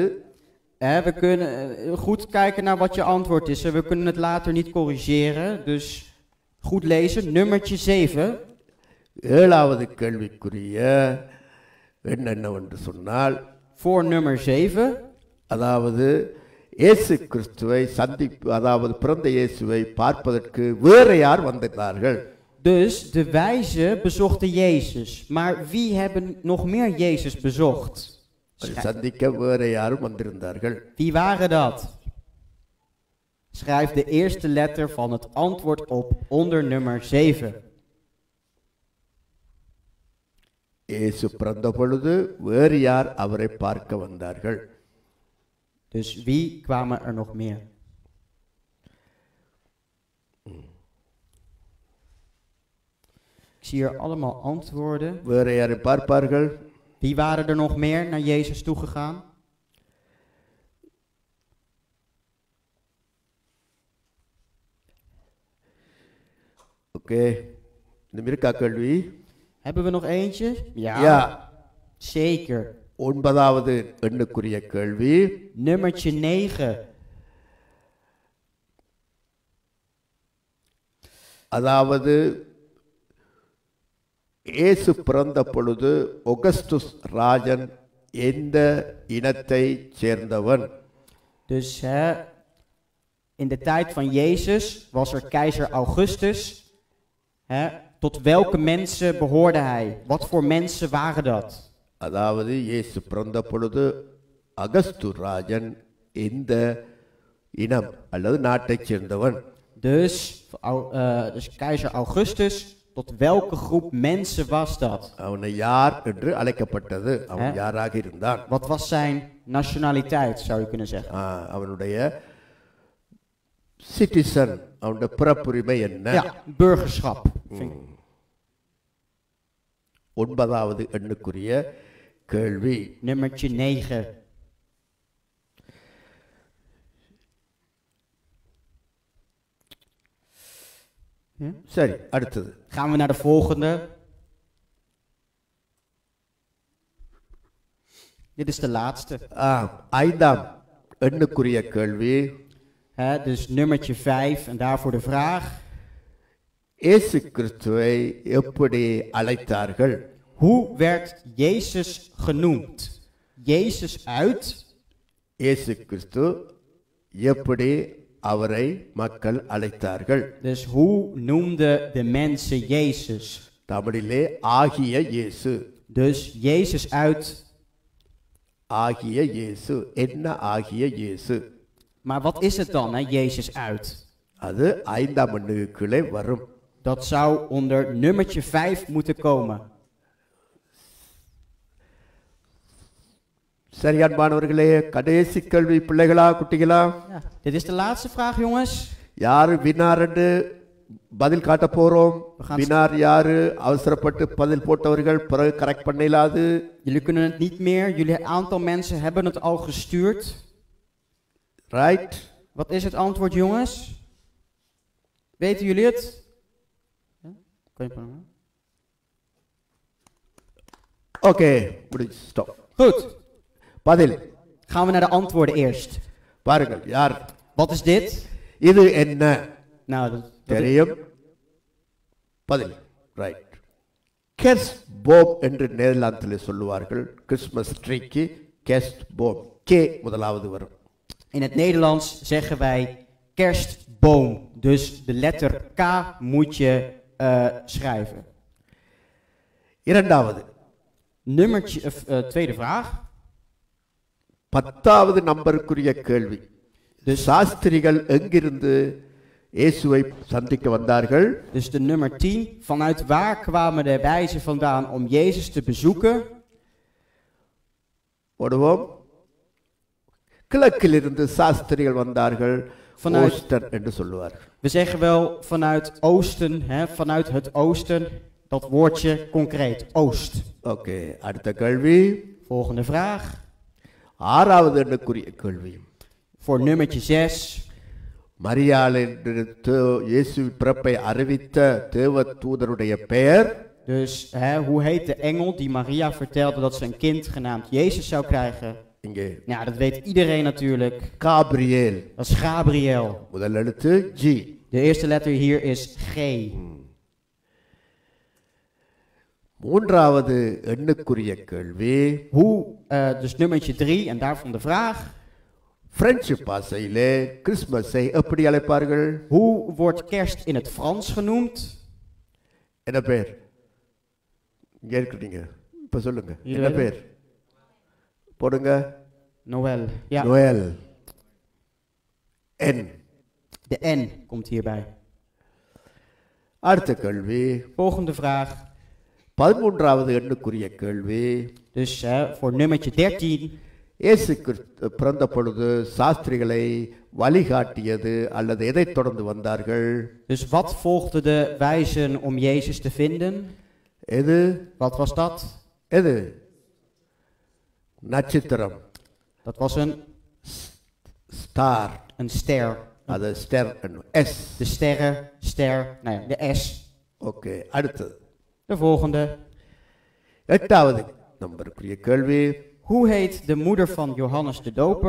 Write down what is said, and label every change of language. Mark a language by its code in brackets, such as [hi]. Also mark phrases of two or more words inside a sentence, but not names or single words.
[nl] We kunnen goed kijken naar wat je antwoord is. We kunnen het later niet corrigeren, dus goed lezen. Nummertje 7. [ta] ஏழாவது கேள்விக்குரிய என்னென்னவென்று சொன்னால், [nl] Voor nummer 7. [ta] அதாவது இயேசு கிறிஸ்துவை அதாவது பிறந்த இயேசுவை பார்ப்பதற்கு வேற யார் வந்தார்கள்? [nl] Dus de wijzen bezochten Jezus. Maar wie hebben nog meer Jezus bezocht? [ta] சந்திக்க வேற யாரும் வந்திருந்தார்கள்? [nl] Wie waren dat? Schrijf de eerste letter van het antwoord op onder nummer 7. [ta] இயேசு பிறந்த பொழுது வேறு யார் அவரை பார்க்க வந்தார்கள்? [nl] Dus wie kwamen er nog meer? Ik zie hier allemaal antwoorden. [ta] வேறு யாரை பார்ப்பார்கள்? [nl] Wie waren er nog meer naar Jezus toegegaan? [ta] ஓகே, இந்த மிருக்கா கேள்வி. [nl] Hebben we nog eentje? Ja. Zeker. [ta] ஒன்பதாவது எண்ணுக்குரிய கேள்வி. [nl] Nummertje 9. [ta] அதாவது இயேசு பிறந்த பொழுது ஒகஸ்டுஸ் ராஜன் எந்த இனத்தை சேர்ந்தவன்? [nl] Dus in de tijd van Jezus was er keizer Augustus. Tot welke mensen behoorde hij? Wat voor mensen waren dat? [ta] அதாவது இயேசு பிறந்த பொழுது அகஸ்து ராஜன் எந்த இனம் அல்லது நாட்டைச் சேர்ந்தவன்? [nl] Dus keizer Augustus, tot welke groep mensen was dat? [ta] அவனை யார் என்று அழைக்கப்பட்டது? அவன் யாராக இருந்தான்? [nl] Wat was zijn nationaliteit, zou je kunnen zeggen? [ta] அவனுடைய சிட்டிசன், அவனுடைய பிறப்புரிமை என்ன? [nl] Ja, burgerschap. [ta] ஒன்பதாவது எண்ணுக்குரிய கேள்வி. [nl] Nummertje 9. [ta] சரி, அடுத்தது. [nl] Gaan we naar de volgende. Dit is de laatste. [ta] ஐந்தாம் எண்ணுக்குரிய கேள்வி. [nl] Dus nummertje 5 en daarvoor de vraag. [ta] இயேசு கிறிஸ்துவை எப்படி அழைத்தார்கள்? [nl] Hoe werd Jezus genoemd? Jezus uit. [ta] இயேசு கிறிஸ்து எப்படி அவரை மக்கள் அழைத்தார்கள்? [nl] Dus hoe noemden de mensen Jezus? [ta] தமிழிலே ஆகிய இயேசு. [nl] Dus Jezus uit. [ta] ஆகிய இயேசு. என்ன ஆகிய இயேசு? [nl] Maar wat is het dan, Jezus uit? [ta] அது ஐந்தாம் எண்ணுக்குள்ளே வரும். [nl] Dat zou onder nummertje 5 moeten komen. [ta] சரி அன்பானவர்களே, கடைசி கேள்வி பிள்ளைகளா குட்டிகளா? [nl] Ja, dit is de laatste vraag, jongens. [ta] யாரு வினார் என்று பதில் காட்ட போறோம்? வினார் யாரு? அவசரப்பட்டு பதில் போட்டவர்கள் பிறகு கரெக்ட் பண்ணலாது. [nl] Jullie kunnen het niet meer. Jullie aantal mensen hebben het al gestuurd. [en] Right? [nl] Wat is het antwoord, jongens? Weten jullie het? Oké, stop. Goed. [ta] பதில். [nl] Gaan we naar de antwoorden eerst. [ta] பாருங்கள், யார்? [nl] Wat is dit? [ta] இது என்ன? [nl] Nou, [ta] தெரியும். பதில். ரைட். [nl] kerstboom [ta] என்று நெதர்லாந்தில் சொல்லுவார்கள். [en] Christmas treeக்கு [nl] kerstboom. [ta] கே முதலாவது வரும். [nl] In het Nederlands zeggen wij kerstboom. Dus de letter K moet je schrijven. [ta] இரண்டாவது. [nl] Nummertje, tweede vraag. [ta] 10வது நம்பருக்குரிய கேள்வி. சாஸ்திரிகள் எங்கிருந்து இயேசுவை சந்திக்க வந்தார்கள்? [nl] Dus de nummer 10. Vanuit waar kwamen de wijzen vandaan om Jezus te bezoeken? [ta] ஓடுவோம். கிழக்கிலிருந்து சாஸ்திரிகள் வந்தார்கள். Oosten என்று சொல்லுவார்கள். [nl] We zeggen wel vanuit oosten, vanuit het oosten. Dat woordje concreet, oost. Oké, [ta] அடுத்த கேள்வி. [nl] Volgende vraag. [ta] ஆறாவது எண்ணுக்குரிய கேள்வி. [nl] Voor nummertje 6. [ta] மரியாள் என்று இயேசு பிறப்பை அறிவித்த தேவதூதருடைய பெயர்? [nl] Dus hoe heet de engel die Maria vertelde dat ze een kind genaamd Jezus zou krijgen? [ta] இங்கே. [nl] Ja, dat weet iedereen natuurlijk. Gabriel. Dat is Gabriel. [ta] முதல் எழுத்து G. [nl] De eerste letter hier is G. [ta] மூன்றாவது எண்ணுக்குரிய கேள்வி [nl] Hoe, dus nummertje 3 en daarvan de vraag. [ta] பிரெஞ்சு பாஷையிலே கிறிஸ்மஸை எப்படி அழைப்பார்கள்? [nl] Hoe wordt kerst in het Frans genoemd? [ta] என்ன பேர்? இங்க இருக்கிறீங்க, இப்ப சொல்லுங்க, [nl] Jullie [ta] என்ன [nl] weten? [ta] பேர் போடுங்க. [nl] Noël. Ja, [ta] நோயல். என். [nl] de N komt hierbij. [ta] அடுத்த கேள்வி [nl] Volgende vraag. [ta] 13வது எண்ணுக்குரிய கேள்வி. [nl] Dus voor nummertje 13. [ta] இயேசு கிறிஸ்து பிறந்த பொழுது சாஸ்திரிகளை வழிகாட்டியது அல்லது எதை தொடர்ந்து வந்தார்கள்? [nl] Dus wat volgden de wijzen om Jezus te vinden? [ta] எது? [nl] Wat was dat? [ta] எது? நட்சத்திரம். [nl] Dat was [ta] ஸ்டார். [nl] een ster. [ta] அது ஸ்டார். எஸ். [nl] De sterren, ster, nou ja, de S. [ta] ஓகே. அடுத்தது [nl] De volgende. [ta] 8வது நம்பருக்குரிய கேள்வி. [nl] Hoe heet de moeder van Johannes de Doper?